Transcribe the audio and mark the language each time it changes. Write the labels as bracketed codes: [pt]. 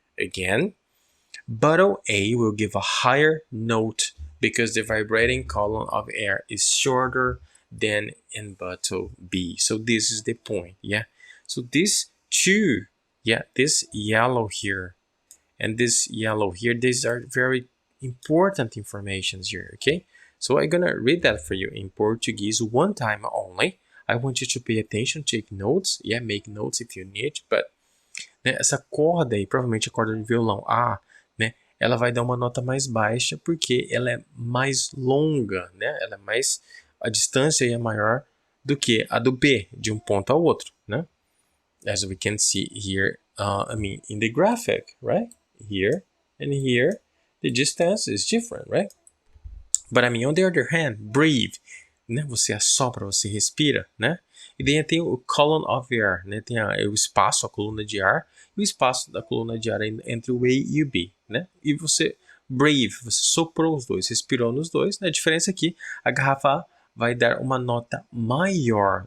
[en] Again, bottle A will give a higher note because the vibrating column of air is shorter than in bottle B. So this is the point, So these two, this yellow here and this yellow here, these are very important informations here, okay? So I'm gonna read that for you in Portuguese one time only. I want you to pay attention, take notes, yeah, make notes if you need, but [pt] né, essa corda aí, provavelmente a corda de violão A, né, ela vai dar uma nota mais baixa porque ela é mais longa, né, ela é mais, a distância aí é maior do que a do B, de um ponto ao outro, né? [en] As we can see here, in the graphic, right? Here and here, the distance is different, right? But on the other hand, breathe, né? [pt] Você assopra, você respira, né? E daí tem o column of air, né? Tem o espaço, a coluna de ar, e o espaço da coluna de ar entre o A e o B, né? E você breathe, você soprou os dois, respirou nos dois, né? A diferença é que a garrafa A vai dar uma nota maior.